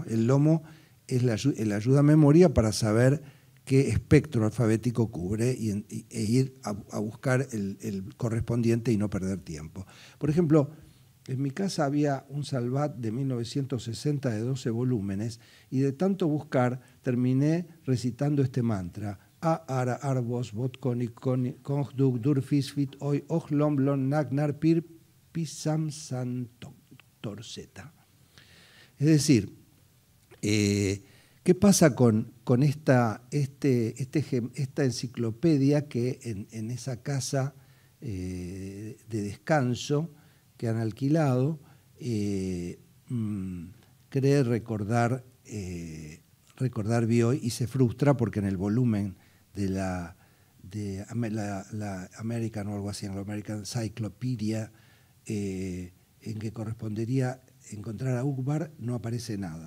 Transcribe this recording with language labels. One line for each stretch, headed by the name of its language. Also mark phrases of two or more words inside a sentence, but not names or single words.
Spanish: El lomo es la ayuda a memoria para saber qué espectro alfabético cubre e ir a buscar el correspondiente y no perder tiempo. Por ejemplo, en mi casa había un Salvat de 1960 de 12 volúmenes y de tanto buscar terminé recitando este mantra. A-ara arbos botkonik konjduk durfisfit oi ojlomblon nagnar pir pisam santorzeta. Es decir, ¿qué pasa con esta enciclopedia que en esa casa de descanso que han alquilado cree recordar Bioy y se frustra porque en el volumen de la American o algo así, Anglo-American Cyclopedia, en que correspondería encontrar a Ukbar, no aparece nada.